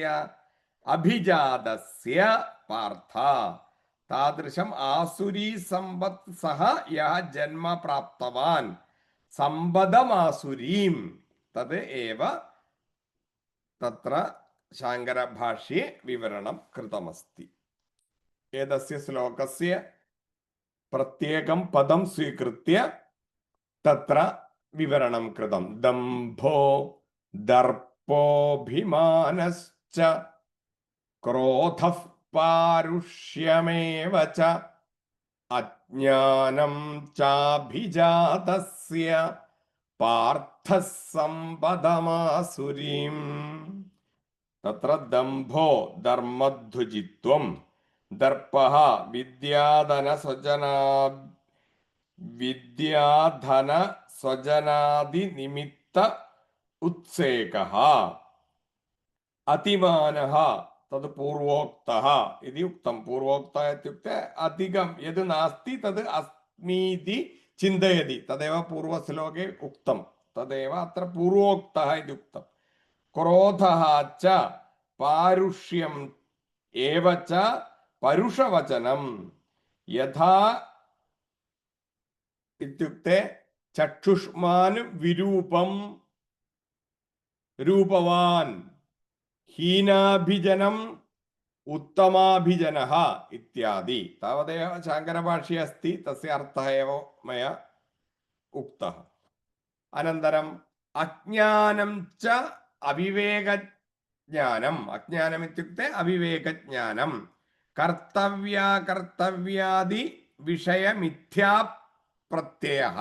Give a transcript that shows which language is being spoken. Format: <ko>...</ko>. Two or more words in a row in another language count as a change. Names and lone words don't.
<sa>अभिजातस्य पार्थ तादृशम् आसुरी सम्पत् सः यः जन्म प्राप्तवान् सम्पदमासुरीं तद् एव तत्र शाङ्करभाष्ये विवरणं कृतमस्ति एतस्य श्लोकस्य प्रत्येकं पदं स्वीकृत्य तत्र विवरणं कृतं दम्भो दर्पोऽभिमानश्च क्रोधः पारुष्यमेव च അജ്ഞാനം ചാഭിജാതസ്യ പാർത്ഥഃ സമ്പദമാസുരീം തത്ര ദംഭോ ധർമ്മധ്വജിത്വം ദർപ്പഃ വിദ്യാധന സ്വജനാദി നിമിത്ത ഉത്സേകഃ അതിമാനഃ തത് പൂർവോക്തഃ ഇതി ഉക്തം. പൂർവോക്തഃ ഇത്യുക്തെ അധികം യത് നാസ്തി തത് അസ്മീതി ചിന്തയതി തദേവ പൂർവശ്ലോകെ ഉക്തം. തദേവ അത്ര പൂർവോക്തഃ ഇതി ഉക്തം. ക്രോധഃ ച പാരുഷ്യം ഏവ ച പരുഷവചനം യഥാ ഇത്യുക്തെ ചക്ഷുഷ്മാൻ വിരൂപം രൂപവാൻ ഹീനാഭിജനം ഉത്തമാഭിജനഃ ഇത്യാദി താവദേവ ശാങ്കരഭാഷ്ये अस्ति तस्य अर्थः एव मया उक्तः. अनन्तरं अज्ञानं च अविवेकज्ञानम्. अज्ञानम् इत्युक्ते अविवेकज्ञानं कर्तव्याकर्तव्यादि विषयमिथ्या प्रत्ययः.</sa>